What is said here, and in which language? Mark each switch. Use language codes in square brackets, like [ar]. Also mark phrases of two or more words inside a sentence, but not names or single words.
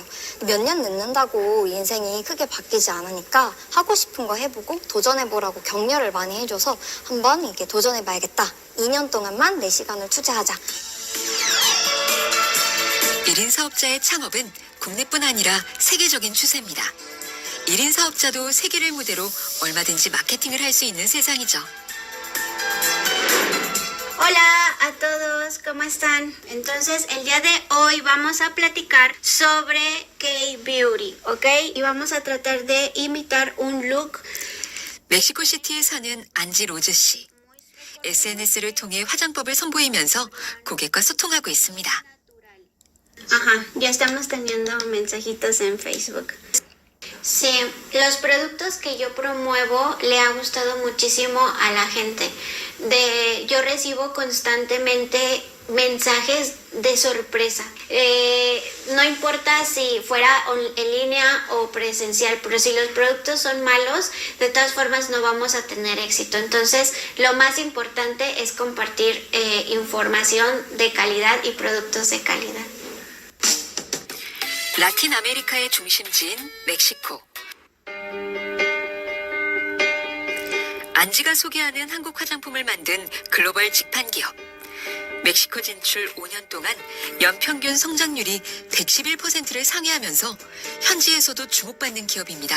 [ko] 몇 년 늦는다고 인생이 크게 바뀌지 않으니까 하고 싶은 거 해보고 도전해보라고 격려를 많이 해줘서 한번 이게 도전해봐야겠다. 2년 동안만 내 시간을 투자하자. 1인 사업자의 창업은 국내뿐 아니라 세계적인 추세입니다. 1인 사업자도 세계를 무대로 얼마든지 마케팅을 할 수 있는 세상이죠. [es] Hola a todos, ¿cómo están? Entonces, el día de hoy vamos a platicar sobre K-Beauty, ¿ok? Y vamos a tratar de imitar un look. [ko] 멕시코 시티에 사는 안지 로즈 씨. SNS를 통해 화장법을 선보이면서 고객과 소통하고 있습니다. [es] Ajá, ya estamos teniendo mensajitos en Facebook. Sí, los productos que yo promuevo le ha gustado muchísimo a la gente. Yo recibo constantemente mensajes de sorpresa. No importa si fuera en línea o presencial, pero si los productos son malos, de todas formas no vamos a tener éxito. Entonces, lo más importante es compartir información de calidad y productos de calidad. [ko] 라틴 아메리카의 중심지인 멕시코. 안지가 소개하는 한국 화장품을 만든 글로벌 직판 기업. 멕시코 진출 5년 동안 연평균 성장률이 111%를 상회하면서 현지에서도 주목받는 기업입니다.